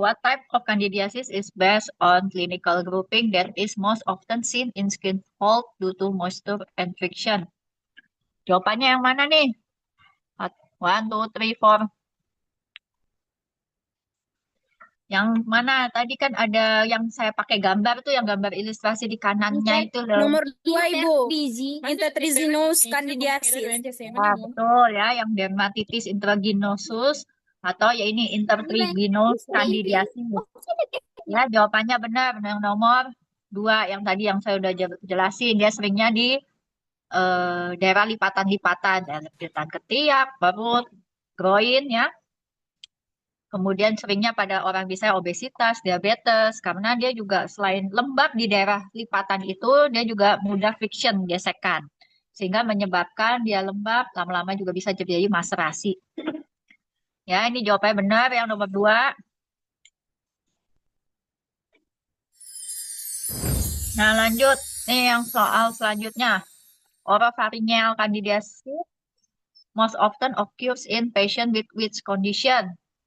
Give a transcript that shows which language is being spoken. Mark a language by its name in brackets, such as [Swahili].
[English] What type of candidiasis is based on clinical grouping that is most often seen in skin fold due to moisture and friction? [Indonesian] Jawabannya yang mana nih? [English] One, two, three, four. [Indonesian] Yang mana? Tadi kan ada yang saya pakai gambar tuh, yang gambar ilustrasi di kanannya itu loh. Nomor 2 Ibu, Intertrizinous candidiasis. Nah, betul ya, yang dermatitis intraginosus atau ya ini intertriginous candidiasis. Ya, jawabannya benar. Yang nomor 2 yang tadi yang saya udah jelasin, dia seringnya di daerah lipatan-lipatan, ya, lipatan ketiak, perut, groin ya. Kemudian seringnya pada orang bisa obesitas, diabetes, karena dia juga selain lembab di daerah lipatan itu, dia juga mudah friction, gesekan. Sehingga menyebabkan dia lembab, lama-lama juga bisa terjadi maserasi. Ya, ini jawabannya benar yang nomor 2. Nah, lanjut. Nih yang soal selanjutnya. [English] Oropharyngeal candidiasis most often occurs in patient with which condition?